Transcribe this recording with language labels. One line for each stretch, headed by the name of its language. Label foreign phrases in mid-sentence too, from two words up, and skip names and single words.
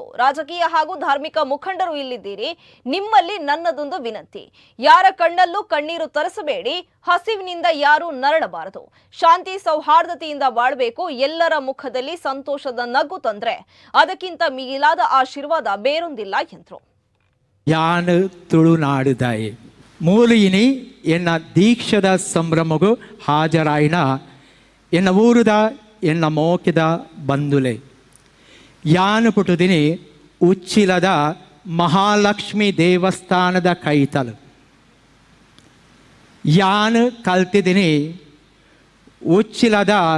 Kannada: ರಾಜಕೀಯ ಹಾಗೂ ಧಾರ್ಮಿಕ ಮುಖಂಡರು ಇಲ್ಲಿದ್ದೀರಿ, ನಿಮ್ಮಲ್ಲಿ ನನ್ನದೊಂದು ವಿನಂತಿ, ಯಾರ ಕಣ್ಣಲ್ಲೂ ಕಣ್ಣೀರು ತರಿಸಬೇಡಿ, ಹಸಿವಿನಿಂದ ಯಾರೂ ನರಳಬಾರದು, ಶಾಂತಿ ಸೌಹಾರ್ದತೆಯಿಂದ ಬಾಳಬೇಕು, ಎಲ್ಲರ ಮುಖದಲ್ಲಿ ಸಂತೋಷದ ನಗು ತಂದ್ರೆ ಅದಕ್ಕಿಂತ ಮಿಗಿಲಾದ ಆಶೀರ್ವಾದ ಬೇರೊಂದಿಲ್ಲ ಎಂದರು.
Tulu: ಯಾನು ತುಳುನಾಡುದಾಯಿ ಮೂಲಿಯಿನಿ ಎನ್ನ ದೀಕ್ಷದ ಸಂಭ್ರಮಗೂ ಹಾಜರಾಯಿನ ಎನ್ನ ಊರುದ ಎನ್ನ ಮೋಕಿದ ಬಂಧುಲೆ ಯಾನು ಪುಟುದಿನಿ ಉಚ್ಚಿಲದ ಮಹಾಲಕ್ಷ್ಮಿ ದೇವಸ್ಥಾನದ ಕೈತಲು ಯಾನು ಕಲ್ತಿದ್ದೀನಿ ಉಚ್ಚಿಲದ